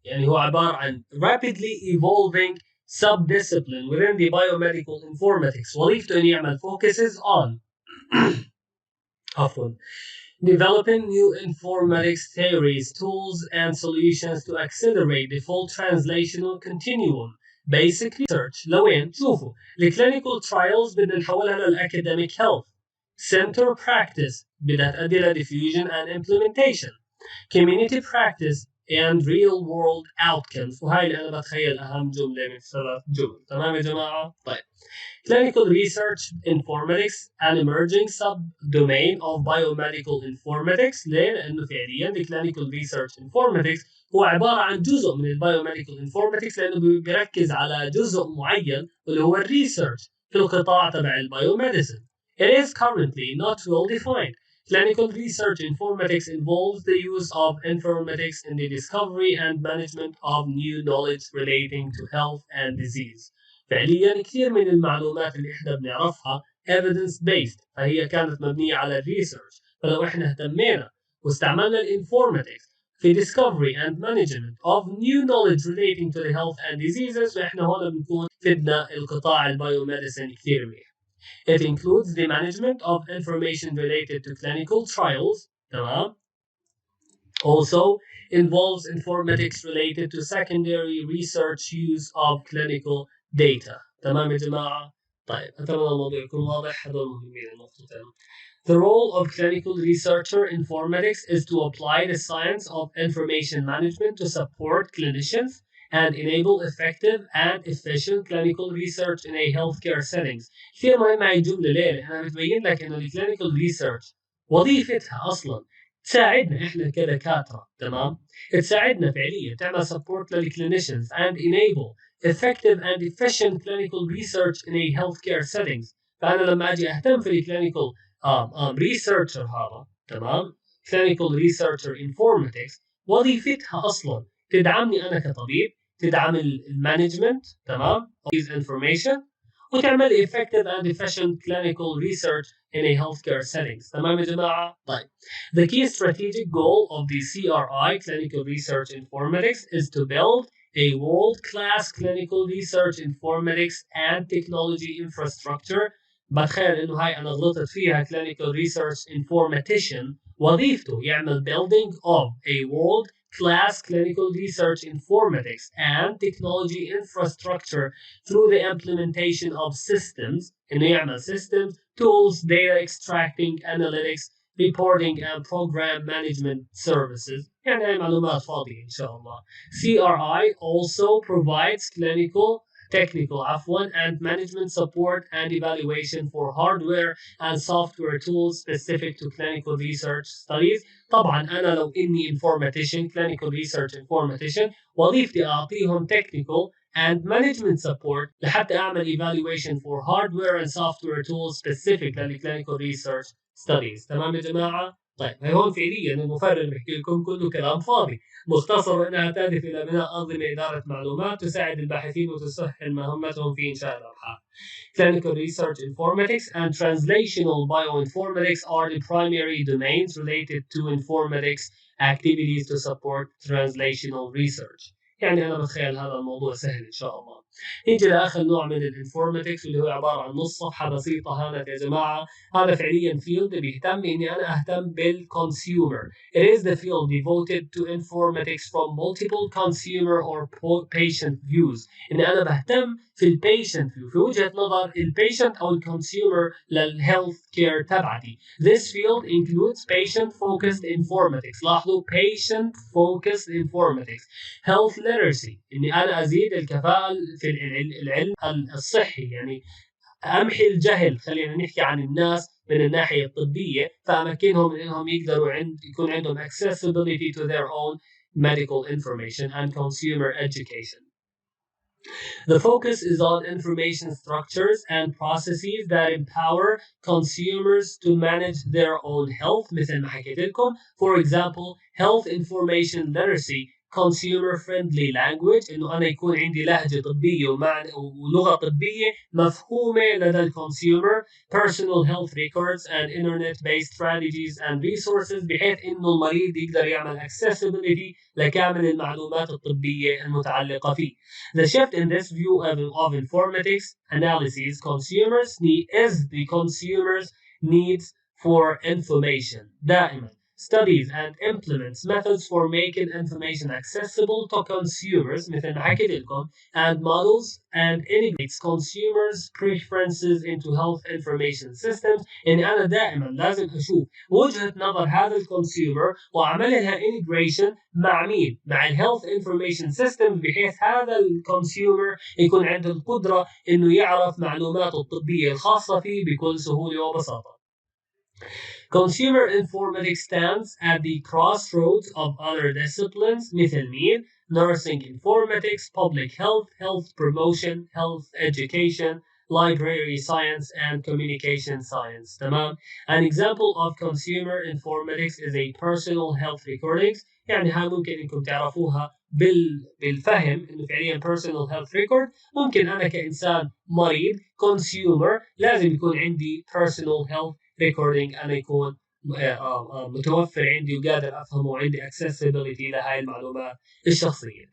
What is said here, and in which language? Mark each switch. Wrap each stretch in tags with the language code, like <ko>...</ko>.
<ar>يعني هو عبارة عن</ar> <en>rapidly evolving subdiscipline within the biomedical informatics.</en> <ar>وظيفته أن يعمل</ar> <en>focuses on developing new informatics theories, tools, and solutions to accelerate the full translational continuum. Basic research</en> <ar>لوين؟ شوفوا الكلينيكال trials بدنا نحولها للأكاديميك health.</ar> <en>Center practice</en> <ar>بدها تؤدي إلى</ar> <en>diffusion and implementation. Community practice and real world outcomes.</en> <ar>وهاي اللي أنا بتخيل أهم جملة من 3 جمل. تمام يا جماعة؟ طيب.</ar> <en>Clinical research informatics, an emerging subdomain of biomedical informatics.</en> <ar>ليه؟ لأنه فعليا</ar> <en>the clinical research informatics</en> <ar>هو عبارة عن جزء من البايوميديكال انفورماتكس، لأنه بيركز على جزء معين اللي هو الريسيرش في القطاع تبع البايوميديسن.</ar> <en>It is currently not well defined. Clinical research informatics involves the use of informatics in the discovery and management of new knowledge relating to health and disease.</en> <ar>فعليا كثير من المعلومات اللي احنا بنعرفها</ar> <en>evidence based،</en> <ar>فهي كانت مبنية على الريسيرش. فلو احنا اهتمينا واستعملنا الانفورماتكس في</ar> <en>discovery and management of new knowledge relating to the health and diseases،</en> <ar>فاحنا هون بنكون فدنا القطاع البايوميديسن كثير منيح.</ar> <en>It includes the management of information related to clinical trials.</en> <ar>تمام.</ar> <en>Also involves informatics related to secondary research use of clinical data.</en> <ar>تمام يا جماعة؟ طيب أتمنى الموضوع يكون واضح. هذول مهمين النقطتين.</ar> <en>The role of clinical researcher informatics is to apply the science of information management to support clinicians and enable effective and efficient clinical research in a healthcare settings.</en> <ar>كثير مهم هاي الجملة. ليه؟ لأنها بتبين لك إنه الكلينيكال ريسيرش وظيفتها أصلا تساعدنا احنا كدكاتره. تمام. تساعدنا فعليا تعمل</ar> <en>support للكلينيشنز and enable effective and efficient clinical research in a healthcare settings.</en> <ar>فانا لما اجي اهتم في الكلينيكال ريسيرشر هذا، تمام،</ar> <en>clinical researcher informatics</en> <ar>وظيفتها اصلا تدعمني انا كطبيب، تدعم المانجمنت، تمام،</ar> <en>of these information،</en> <ar>وتعمل</ar> <en>effective and efficient clinical research in a healthcare settings.</en> <ar>تمام يا جماعة؟ طيب.</ar> <en>The key strategic goal of the CRI, Clinical Research Informatics, is to build a world-class clinical research informatics and technology infrastructure.</en> <ar>بتخيل انه هاي انا غلطت فيها.</ar> <en>clinical research informatician</en> <ar>وظيفته يعمل</ar> <en>building of a world-class clinical research informatics and technology infrastructure through the implementation of systems.</en> <ar>انه يعمل</ar> <en>systems, tools, data extracting, analytics, reporting and program management services.</en> <ar>يعني معلومات فاضية إن شاء الله.</ar> <en>CRI also provides technical and management support and evaluation for hardware and software tools specific to clinical research studies.</en> <ar>طبعا أنا لو إني</ar> <en>clinical research informatician</en> <ar>وظيفتي أعطيهم</ar> <en>technical and management support</en> <ar>لحتى أعمل</ar> <en>evaluation for hardware and software tools specific للclinical research studies.</en> <ar>تمام يا جماعة؟ طيب هي هون فعليا المفرر بحكي لكم كله كلام فاضي، مختصر انها تهدف الى بناء انظمه اداره معلومات تساعد الباحثين وتسهل مهمتهم في انشاء الابحاث.</ar> <en>Clinical research informatics and translational bioinformatics are the primary domains related to informatics activities to support translational research.</en> <ar>يعني انا بتخيل هذا الموضوع سهل ان شاء الله. نيجي لاخر نوع من الانفورماتكس اللي هو عباره عن نص صفحه بسيطه. هانت يا جماعه هذا فعليا فيلد بيهتم اني انا اهتم بالكونسيومر.</ar> <en>It is the field devoted to informatics from multiple consumer or patient views.</en> <ar>اني انا بهتم في البيشنت فيو، في وجهه نظر البيشنت او الكونسيومر للهيلث كير تبعتي.</ar> <en>This field includes patient focused informatics.</en> <ar>لاحظوا</ar> <en>patient focused informatics. Health literacy،</en> <ar>اني انا ازيد الكفاءه في العلم الصحي، يعني امحي الجهل، خلينا نحكي عن الناس من الناحيه الطبيه، فامكنهم من انهم يقدروا يكون عندهم</ar> <en>accessibility to their own medical information and consumer education. The focus is on information structures and processes that empower consumers to manage their own health.</en> <ar>مثل ما حكيت لكم.</ar> <en>For example, health information literacy, consumer friendly language،</en> <ar>انه انا يكون عندي لهجه طبيه ولغه طبيه مفهومه لدى الكونسيومر.</ar> <en>Personal health records and internet based strategies and resources،</en> <ar>بحيث انه المريض يقدر يعمل accessibility لكامل المعلومات الطبيه المتعلقه فيه.</ar> <en>The shift in this view of informatics analysis consumers need is the consumers needs for information</en> <ar>دائما.</ar> <en>studies and implements methods for making information accessible to consumers</en> <ar>مثل ما حكيت لكم</ar> <en>and models and integrates consumers preferences into health information systems.</en> <ar>يعني أنا دائما لازم أشوف وجهة نظر هذا الكونسيومر وأعمل لها integration مع مين؟ مع الهيلث انفورميشن سيستم بحيث هذا الكونسيومر يكون عنده القدرة إنه يعرف معلوماته الطبية الخاصة فيه بكل سهولة وبساطة.</ar> <en>Consumer informatics stands at the crossroads of other disciplines</en> <ar>مثل مين؟</ar> <en>Nursing informatics, public health, health promotion, health education, library science, and communication science.</en> <ar>تمام؟</ar> <en>An example of consumer informatics is a personal health recordings.</en> <ar>يعني ها ممكن انكم تعرفوها بالفهم انه فعليا</ar> <en>personal health record.</en> <ar>ممكن انا كانسان مريض consumer لازم يكون عندي</ar> <en>personal health</en> <ar>ريكوردينج انا يكون متوفر عندي وقادر افهمه وعندي accessibility لهاي المعلومات الشخصيه.</ar>